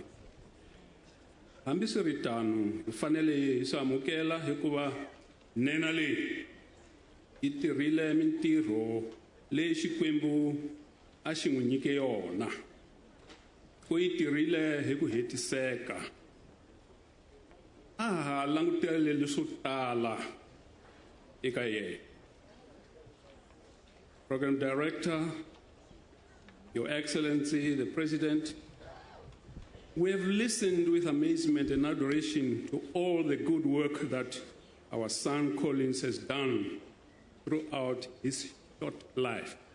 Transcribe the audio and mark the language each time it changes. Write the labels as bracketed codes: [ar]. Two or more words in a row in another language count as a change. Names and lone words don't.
[ts] Hambiswiritano hi fanele hi swi amukela hikuva nhenha leyi yi tirhile mintirho leyi Xikwembu a xi n'wi nyike yona. U yi tirhile hi ku hetiseka. A ha langutele leswo tala eka yena. [en] Program Director, Your Excellency, the President, we have listened with amazement and adoration to all the good work that our son Collins has done throughout his short life.